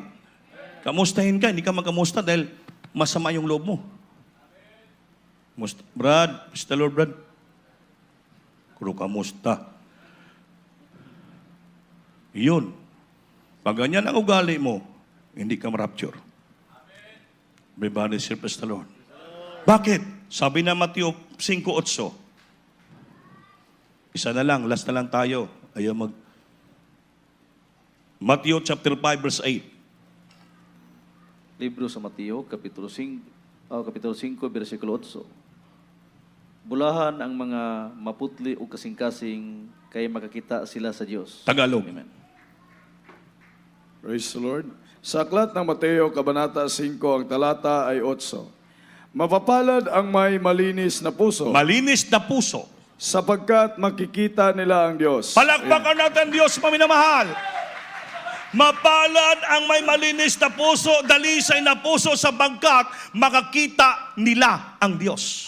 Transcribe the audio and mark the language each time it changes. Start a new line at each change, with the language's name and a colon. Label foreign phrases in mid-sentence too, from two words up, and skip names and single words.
Filipino: Kamustahin ka, hindi ka magkamusta dahil masama yung loob mo. Brad, Mr. Lord, Brad. Kuro kamusta? Yun. Pag ganyan ang ugali mo, hindi ka ma-rapture.
English: Everybody say, praise the Lord.
Filipino: Bakit? Sabi na Mateo 5:8. Isa na lang, last na lang tayo.
English: Matthew chapter 5 verse 8.
Cebuano: Libro sa Mateo, Kapitulo 5, versikulo 8. Bulahan ang mga maputli o kasing-kasing kay makakita sila sa Diyos.
Filipino: Tagalog. Amen.
English: Praise the Lord.
Filipino: Sa aklat ng Mateo, Kabanata 5, ang talata ay 8. Mapapalad ang may malinis na puso, Malinis na puso. sapagkat makikita nila ang Diyos. Palakpakan natin Diyos, paminamahal. Mapalad ang may malinis na puso, dalisay na puso sapagkat makakita nila ang Diyos.